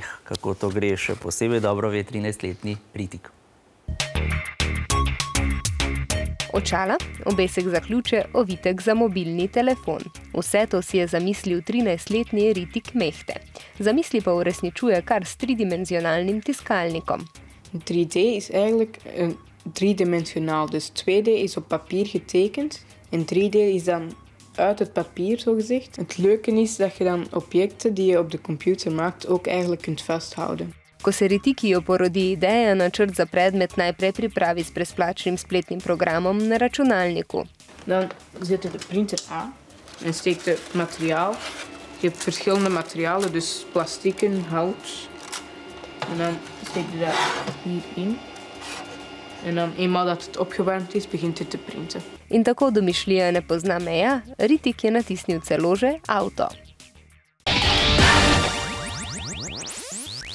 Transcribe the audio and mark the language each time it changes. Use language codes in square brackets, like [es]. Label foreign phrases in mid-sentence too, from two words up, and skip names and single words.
[sl] Kako to gre, še posebej dobro ve 13-letni Ritik. Očala, obesek za ključe, ovitek za mobilni telefon. Vse to si je zamislil 13-letni Ritik Mehte. Zamisli pa uresničuje kar s tridimenzionalnim tiskalnikom. [nl] 3D is eigenlijk driedimensionaal, dus 2D is op papier getekend en 3D is dan uit het papier, zo gezegd. Het leuke is dat je dan objecten die je op de computer maakt ook eigenlijk kunt vasthouden. [sl] Ko se Ritikiju porodi ideja, načrt za predmet najprej pripravi s brezplačnim spletnim programom na računalniku. [nl] Dan zet je de printer aan en steekt het materiaal. Je hebt verschillende materialen, dus plastieken, hout. En dan steek je dat hierin. En dan eenmaal dat het opgewarmd is, begint het te printen. [sl] In tako domišljija ne pozna meja, Ritik je natisnil celo že avto.